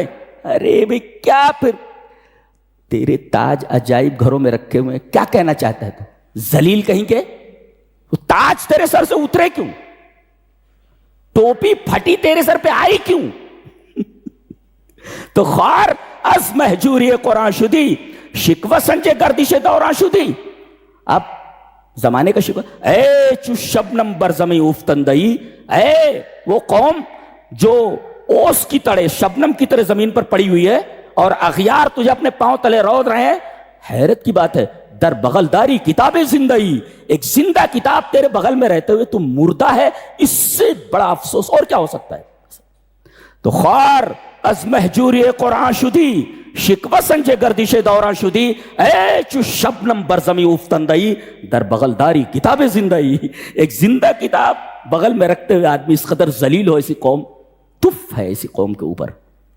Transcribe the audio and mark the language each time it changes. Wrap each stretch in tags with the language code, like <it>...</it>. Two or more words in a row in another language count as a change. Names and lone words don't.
<ur>ارے بھئی کیا پھر تیرے تاج عجائب گھروں میں رکھے ہوئے، کیا کہنا چاہتا ہے تو؟ ذلیل کہیں کے، تاج تیرے سر سے اترے کیوں؟ ٹوپی پھٹی تیرے سر پہ آئی کیوں؟</ur> <fa>تو خار از محجوری قرآن شدی، شکوہ سنجے گردش دوران شدی۔</fa> <ur>اب زمانے کا شکوہ،</ur> <fa>اے چو شبنم برزمی اوفتندئی،</fa> <ur>اے وہ قوم جو اوس کی طرح، شبنم کی طرح زمین پر پڑی ہوئی ہے اور اغیار تجھے اپنے پاؤں تلے رود رہے ہیں۔ حیرت کی بات ہے،</ur> <fa>در بغل داری کتاب زندگی،</fa> <ur>ایک زندہ کتاب تیرے بغل میں رہتے ہوئے تم مردہ ہے، اس سے بڑا افسوس اور کیا ہو سکتا ہے؟</ur> <fa>تو خار از محجوری قرآن شدی، شکوہ سنجے گردش دوران شدی، اے چو شبنم برزمی اوفتندئی، در بغل داری کتاب زندگی۔</fa> <ur>ایک زندہ کتاب بغل میں رکھتے ہوئے آدمی اس قدر ذلیل ہو، ایسی قوم تف ہے ایسی قوم کے اوپر۔</ur>